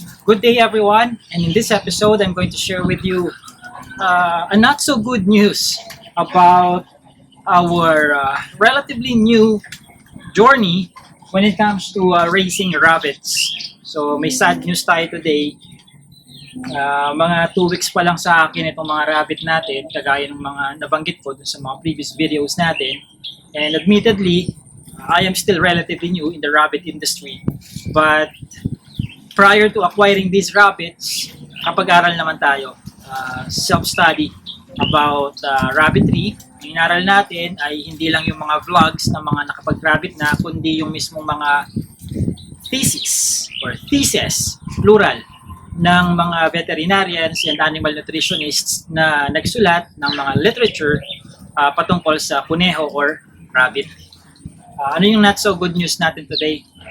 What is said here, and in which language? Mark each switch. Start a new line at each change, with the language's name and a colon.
English: Good day everyone, and in this episode I'm going to share with you a not so good news about our relatively new journey when it comes to raising rabbits.
Filipino: So may
English: sad news
Filipino: tayo today. Mga 2 weeks pa lang sa akin itong mga rabbit natin, kagaya ng mga nabanggit ko dun sa mga
English: previous videos
Filipino: natin.
English: And admittedly, I am still relatively new in the rabbit industry. But prior to acquiring these rabbits,
Filipino: kapag-aral naman tayo,
English: self-study about rabbitry.
Filipino: Ang inaral natin ay hindi lang yung mga vlogs ng mga nakapag-rabbit na, kundi yung mismong mga thesis, plural, ng mga
English: veterinarians and animal nutritionists
Filipino: na nagsulat ng mga literature patungkol sa kuneho or rabbit. Ano yung
English: not so good news
Filipino: natin today?